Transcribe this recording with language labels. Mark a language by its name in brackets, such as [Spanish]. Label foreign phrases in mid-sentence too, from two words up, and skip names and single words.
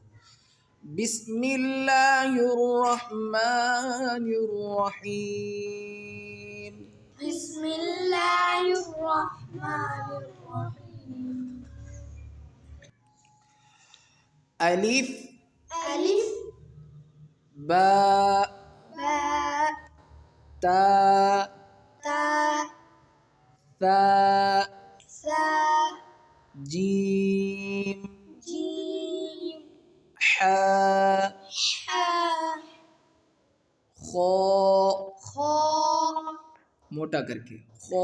[Arabic] بسم اللہ الرحمن الرحیم. بسم اللہ الرحمن الرحیم. الف الف با با تا تا ثا ثا جیم جیم حا حا خا خا [Urdu] موٹا کر کے خا